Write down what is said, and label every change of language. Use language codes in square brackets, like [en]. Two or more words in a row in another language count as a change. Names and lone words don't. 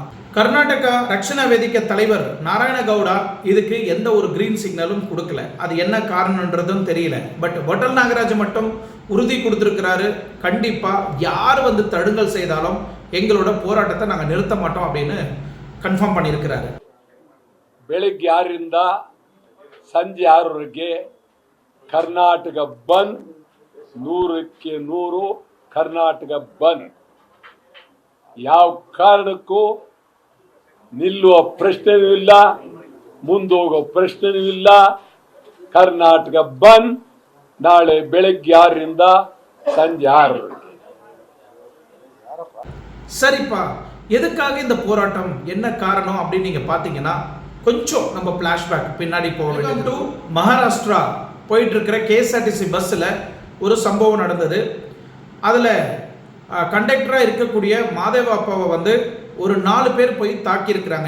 [ta] கர்நாடகா ரக்ஷணா வேதிக்கை தலைவர் நாராயணகவுடா இதுக்கு எந்த ஒரு [en] green signal [ta] கொடுக்கல. அது என்ன காரணம்ன்றதும் தெரியல. பட் வாட்டல் நாகராஜ் மட்டும் உறுதி கொடுத்திருக்கிறாரு, கண்டிப்பா யார் வந்து தடுங்கல் செய்தாலும் எங்களோட போராட்டத்தை நாங்கள் நிறுத்த மாட்டோம் அப்படின்னு கன்ஃபார்ம் பண்ணியிருக்கிறாரு. [kn] ಬೆಳಗ್ಗೆ 6ರಿಂದ ಸಂಜೆ 6ರವರೆಗೆ ಕರ್ನಾಟಕ ಬಂದ್, 100ಕ್ಕೆ 100 ಕರ್ನಾಟಕ ಬಂದ್. ಯಾವ ಕಾರಣಕ್ಕೂ ನಿಲ್ಲುವ ಪ್ರಶ್ನೆಯೂ ಇಲ್ಲ, ಮುಂದೋಗೋ ಪ್ರಶ್ನೆಯೂ ಇಲ್ಲ. ಕರ್ನಾಟಕ ಬಂದ್ ನಾಳೆ ಬೆಳಗ್ಗೆ 6ರಿಂದ ಸಂಜೆ 6ರವರೆಗೆ. [ta] சரிப்பா, எதுக்காக இந்த போராட்டம், என்ன காரணம் அப்படின்னு நீங்க பாத்தீங்கன்னா, கொஞ்சம் நம்ம பிளாஷ்பேக் பின்னாடி போகணும். டு மகாராஷ்டிரா போயிட்டு இருக்கிற கேஎஸ்ஆர்டிசி பஸ்ஸில் ஒரு சம்பவம் நடந்தது. அதில் கண்டக்டராக இருக்கக்கூடிய மாதேவ அப்பாவை வந்து ஒரு 4 பேர் போய் தாக்கியிருக்கிறாங்க.